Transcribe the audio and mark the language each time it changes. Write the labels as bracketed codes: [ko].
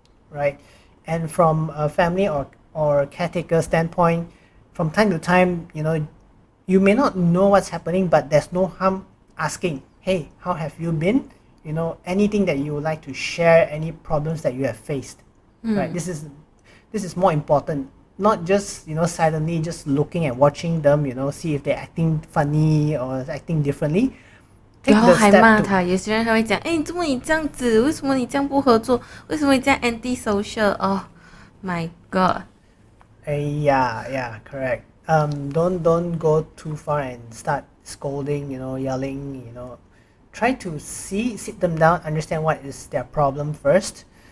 [en] Right, and from a family or caretaker standpoint, from time to time, you may not know what's happening, but there's no harm asking, hey, how have you been? Anything that you would like to share, any problems that you have faced, right? This is more important. Not just silently just looking and watching them, see if they're acting funny or acting differently. [zh] 然后还骂他，有些人还会讲，你怎么你这样子？为什么你这样不合作？为什么你这样 anti social？ [en] Oh my god! Yeah, correct. Don't go too far and start scolding, yelling, Try to sit them down, understand what is their problem first.